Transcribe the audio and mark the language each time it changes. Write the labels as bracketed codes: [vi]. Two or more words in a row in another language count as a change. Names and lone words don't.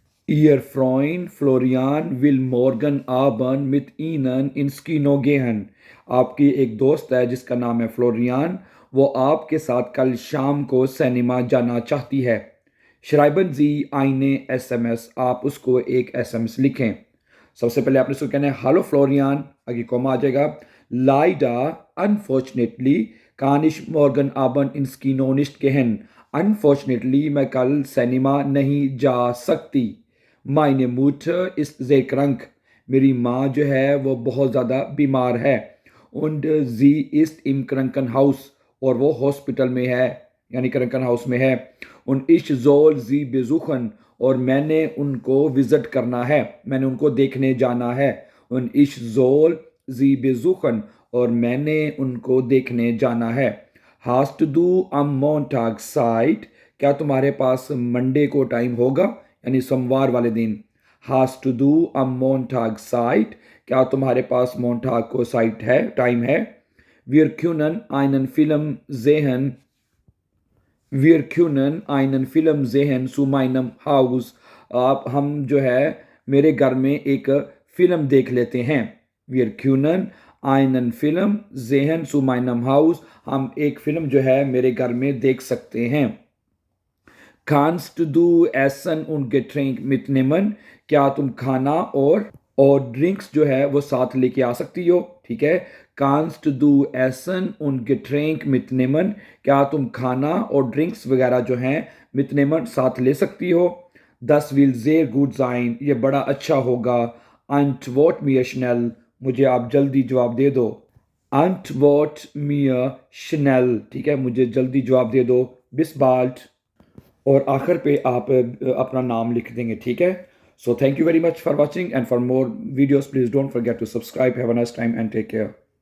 [de] Ihr Freund Florian will morgen Abend mit Ihnen ins Kino gehen. [hi] आपकी एक दोस्त है जिसका नाम है फ्लोरियान, वो आपके साथ कल शाम को सिनेमा जाना चाहती है। [de] Schreiben Sie eine SMS, [hi] आप उसको एक SMS लिखें। सबसे पहले आपने उसको कहना है हेलो फ्लोरियान, आगे कॉमा आ जाएगा। [de] Leider, unfortunately, kann ich morgen Abend ins Kino nicht gehen. Unfortunately, [hi] मैं कल सिनेमा नहीं जा सकती। [de] Meine Mutter ist sehr krank. [hi] मेरी माँ जो है वो बहुत ज़्यादा बीमार है। [de] Und sie ist im Krankenhaus, [hi] और वो हॉस्पिटल में है, यानी Krankenhaus में है। [de] Und ich soll sie besuchen, [hi] और मैंने उनको विजिट करना है, मैंने उनको देखने जाना है। [de] Und ich soll sie besuchen, [hi] और मैंने उनको देखने जाना है। [de] Hast du am Montag Zeit? [hi] क्या तुम्हारे पास मंडे को टाइम होगा, यानी सोमवार वाले दिन। [de] Hast du am Montag Zeit? [hi] क्या तुम्हारे पास मोन्टाग को साइट है, टाइम है। [de] Wir können einen Film sehen. Wir können einen Film sehen zu meinem Haus. [hi] आप हम जो है मेरे घर में एक फिल्म देख लेते हैं। [de] Wir können einen Film sehen zu meinem Haus. [hi] हम एक फिल्म जो है मेरे घर में देख सकते हैं। [de] Kannst du Essen und Getränk mitnehmen? [hi] क्या तुम खाना और ड्रिंक्स जो है वो साथ लेके आ सकती हो। ठीक है, [de] Kannst du Essen und Getränk mitnehmen? [hi] क्या तुम खाना और ड्रिंक्स वगैरह जो हैं mitnehmen साथ ले सकती हो। [de] Das will sehr gut sein, [hi] ये बड़ा अच्छा होगा। [de] Antwort mir schnell, [hi] मुझे आप जल्दी जवाब दे दो। [de] Antwort mir schnell, [hi] ठीक है, मुझे जल्दी जवाब दे दो। [de] Bis bald, [hi] और आखिर पे आप अपना नाम लिख देंगे। ठीक है, [en] so thank you very much for watching, and for more videos please don't forget to subscribe. have a nice time and take care.